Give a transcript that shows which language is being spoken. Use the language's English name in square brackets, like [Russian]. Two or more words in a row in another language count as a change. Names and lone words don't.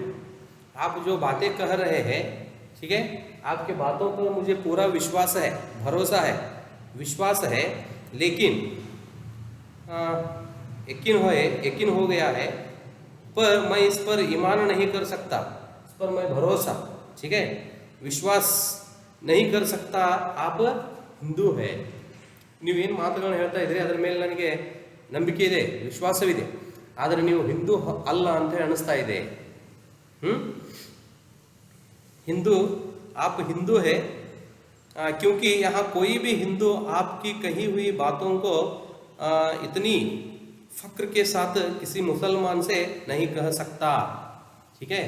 [Hindi] आप जो बातें कह रहे हैं, ठीक है, आपके बातों पर मुझे पूरा विश्वास है, भरोसा है, विश्वास है, लेकिन यकीन हो गया है, पर मैं इस पर ईमान नहीं कर सकता, इस पर मैं भरोसा, ठीक है, विश्वास नहीं कर सकता आप हिंदू है। [Kannada] ನೀವೇನು ಮಾತುಗಳನ್ನು ಹೇಳ್ತಾ ಇದ್ರಿ ಅದರ ಮೇಲೆ ನನಗೆ ನಂಬಿಕೆ ಇದೆ, ವಿಶ್ವಾಸವಿದೆ, ಆದರೆ ನೀವು ಹಿಂದೂ ಅಲ್ಲ ಅಂತ ಹೇಳಿ ಅನಿಸ್ತಾ ಇದೆ। [Hindi] हिंदू, आप हिंदू है क्योंकि यहाँ कोई भी हिंदू आपकी कही हुई बातों को इतनी फक्र के साथ किसी मुसलमान से नहीं कह सकता, ठीक है।